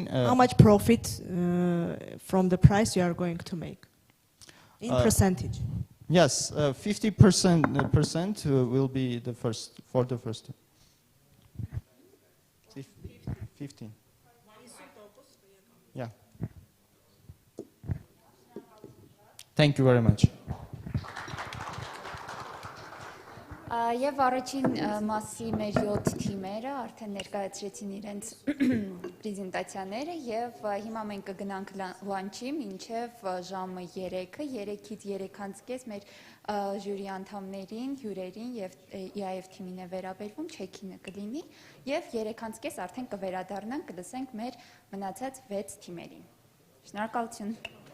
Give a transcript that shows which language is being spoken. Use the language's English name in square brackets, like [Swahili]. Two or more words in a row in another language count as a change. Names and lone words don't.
[English] how much profit from the price you are going to make in percentage? Yes, 50% will be the first for the first. 15. Yeah. Thank you very much. [Armenian] Եվ առաջին մասի մեր 7 թիմերը արդեն ներկայացրեցին իրենց պրեզենտացիաները եւ հիմա մենք կգնանք լանչի մինչեւ ժամը 3-ը, 3-ից 3:30 մեր ժյուրի անդամներին, հյուրերին եւ EIF թիմին է վերաբերվում, չեքինը կլինի եւ 3:30 արդեն կվերադառնանք, կլսենք մեր մնացած 6 թիմերին։ Շնորհակալություն։